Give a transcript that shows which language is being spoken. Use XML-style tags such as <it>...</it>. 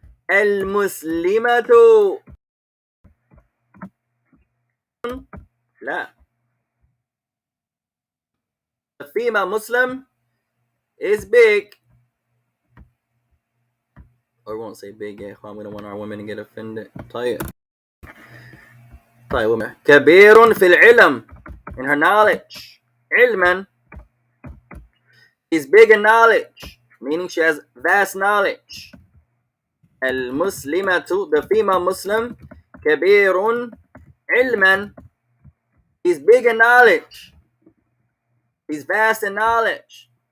<ar>Al-muslimatu. La.</ar> <en>The female Muslim is big. Or we won't say big, we don't want our women to get offended.</en> <ar>طيب كبير في العلم,</ar> <en>in her knowledge.</en> <ar>علما,</ar> <en>is big in knowledge, meaning she has vast knowledge.</en> <ar>المسلمة,</ar> <en>the female Muslim,</en> <ar>كبير علما,</ar> <en>is big in knowledge, is vast in knowledge.</en>